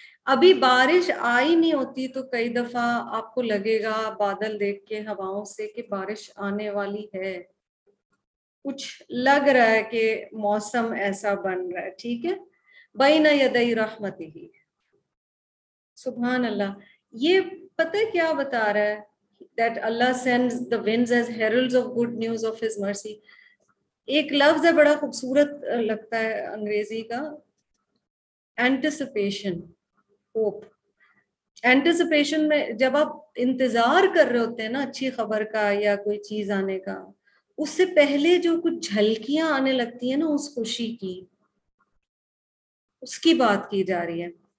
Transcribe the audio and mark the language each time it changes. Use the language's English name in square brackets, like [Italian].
[Urdu] ابھی بارش آئی نہیں ہوتی تو کئی دفعہ آپ کو لگے گا بادل دیکھ کے ہواؤں سے کہ بارش آنے والی ہے، کچھ لگ رہا ہے کہ موسم ایسا بن رہا ہے. ٹھیک ہے. [Arabic] بین یدی رحمتہ. [Urdu] سبحان اللہ. یہ پتہ کیا بتا رہا ہے؟ [English] that Allah sends the winds as heralds of good news of his mercy. [Urdu] ایک لفظ ہے بڑا خوبصورت لگتا ہے انگریزی کا, اینٹیسپیشن, ہوپ. اینٹیسپیشن میں جب آپ انتظار کر رہے ہوتے ہیں نا اچھی خبر کا یا کوئی چیز آنے کا, اس سے پہلے جو کچھ جھلکیاں آنے لگتی ہیں نا اس خوشی کی, اس کی بات کی جا رہی ہے.